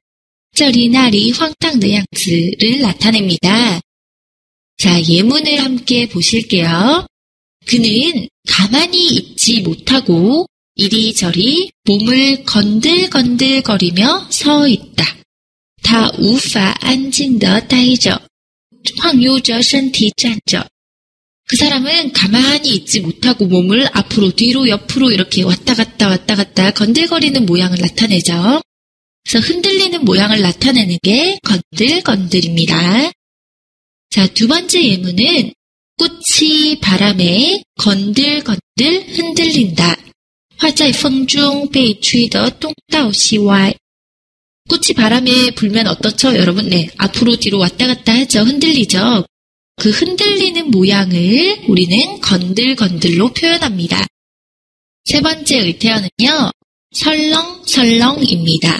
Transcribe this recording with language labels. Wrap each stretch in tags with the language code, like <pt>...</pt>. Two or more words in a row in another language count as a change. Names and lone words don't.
<ko>저리나리 황당의 양즈를 나타냅니다. 자, 예문을 함께 보실게요. 그는 가만히 있지 못하고 이리저리 몸을 건들건들거리며 서 있다.</ko> <zh>他无法安静地待着，晃悠着身体站着.</zh> <ko>그 사람은 가만히 있지 못하고 몸을 앞으로 뒤로 옆으로 이렇게 왔다 갔다 건들거리는 모양을 나타내죠. 그래서 흔들리는 모양을 나타내는 게 건들건들입니다. 자, 두 번째 예문은 꽃이 바람에 건들건들 흔들린다.</ko> <zh>花在风中被吹得东倒西歪.</zh> <ko>꽃이 바람에 불면 어떻죠, 여러분? 네, 앞으로 뒤로 왔다 갔다 하죠. 흔들리죠. 그 흔들리는 모양을 우리는 건들건들로 표현합니다. 세 번째 의태어는요, 설렁설렁입니다.</ko>